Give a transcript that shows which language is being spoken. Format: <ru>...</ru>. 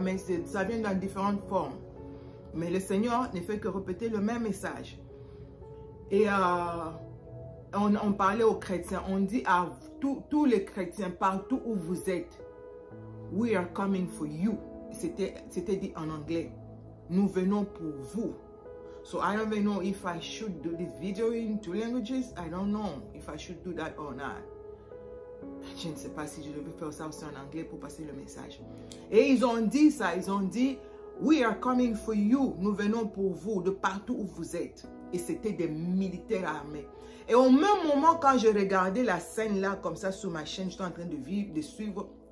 <fr>Mais ça vient dans différentes formes. Mais le Seigneur ne fait que répéter le même message. Et on parlait aux chrétiens. On dit à tous les chrétiens, partout où vous êtes,</fr> <en>we are coming for you.</en> <fr>C'était dit en anglais. Nous venons pour vous.</fr> <en>So I don't even know if I should do this video in 2 languages. I don't know if I should do that or not.</en> <fr>Je ne sais pas si je devais faire ça aussi en anglais pour passer le message. Et ils ont dit ça. Ils ont dit,</fr> <en>we are coming for you.</en> <fr>Nous venons pour vous de partout où vous êtes. Et c'était des militaires armés. Et au même moment, quand je regardais la scène là, comme ça, sur ma chaîne, j'étais en train de suivre.</fr>